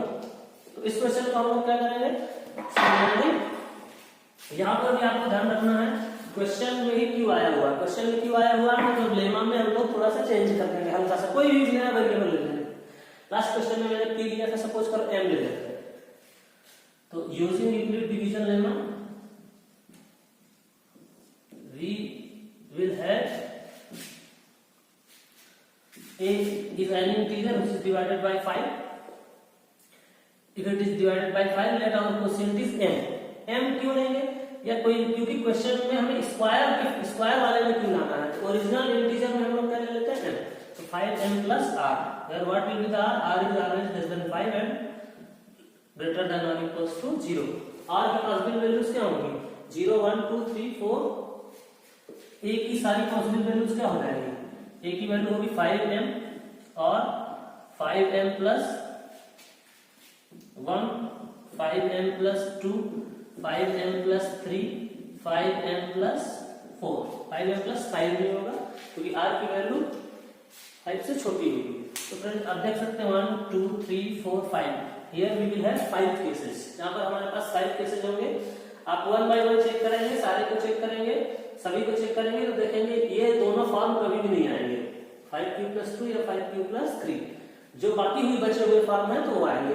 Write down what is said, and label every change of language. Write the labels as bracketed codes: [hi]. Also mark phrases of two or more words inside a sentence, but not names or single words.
[hi] तो इस क्वेश्चन को हम लोग क्या करेंगे, यहाँ पर भी आपको ध्यान रखना है क्वेश्चन में ही क्यों आया हुआ, क्वेश्चन में क्यों आया हुआ है तो लेमा में हम लोग थोड़ा सा चेंज कर देंगे, हल्का सा कोई भी नया वेरिएबल ले लेंगे। [en] last question [hi] में मैंने p लिया था, सपोज करो m ले लेते हैं, तो [en] using Euclid division lemma we will have a is an integer which is divided by 5. If it is divided by 5, let our quotient is m. [hi] m क्यों लेंगे या कोई, क्योंकि क्वेश्चन में हमें स्क्वायर वाले में क्यों लाना है, तो [en] original integer [hi] में हम लोग क्या ले लेते हैं m, तो [en] 5m plus r, where what will be the r is always less than 5 and greater than or equals to 0. [hi] r की [en] possible values [hi] क्या होंगी, 0 1 2 3 4, a की सारी [en] possible values [hi] क्या हो जाएंगी, a की वैल्यू होगी 5m और [en] 5m plus 1, 5m plus 2, 5m plus 3, 5m plus 4, 5m plus 5 [hi] नहीं होगा क्योंकि r की वैल्यू 5 से छोटी होगी। तो फ्रेंड्स आप देख सकते हैं 1 2 3 4 5, [en] here we will have 5 cases, [hi] यहाँ पर हमारे पास 5 केसेस होंगे। आप 1 बाय 1 चेक करेंगे, सारे को चेक करेंगे, सभी को चेक करेंगे तो देखेंगे ये दोनों फॉर्म कभी भी नहीं आएंगे, [en] 5 cube plus 2 [hi] या [en] 5 cube plus 3, [hi] जो बाकी हुई बचे हुए फॉर्म है तो वो आएंगे।